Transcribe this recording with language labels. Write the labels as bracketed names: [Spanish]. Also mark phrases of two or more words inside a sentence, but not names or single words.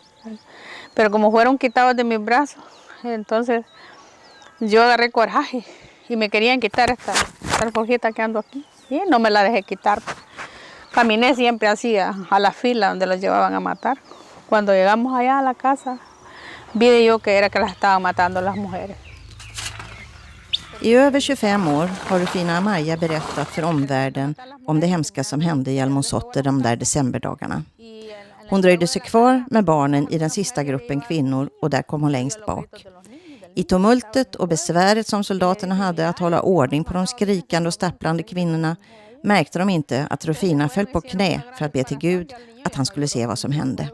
[Spanish] Pero como fueron quitados de mis brazos, entonces yo agarré coraje y me querían quitar esta alforjita que ando aquí. Y no me la dejé quitar. Caminé siempre así a la fila donde los llevaban a matar. Cuando llegamos allá a la casa, vi yo que era que las estaban matando las mujeres. [Swedish] I över 25 år har Rufina Amaya berättat för omvärlden om det hemska som hände i Almonzotte de där decemberdagarna. Hon dröjde sig kvar med barnen i den sista gruppen kvinnor och där kom hon längst bak. I tumultet och besväret som soldaterna hade att hålla ordning på de skrikande och stapplande kvinnorna märkte de inte att Rufina föll på knä för att be till Gud att han skulle se vad som hände.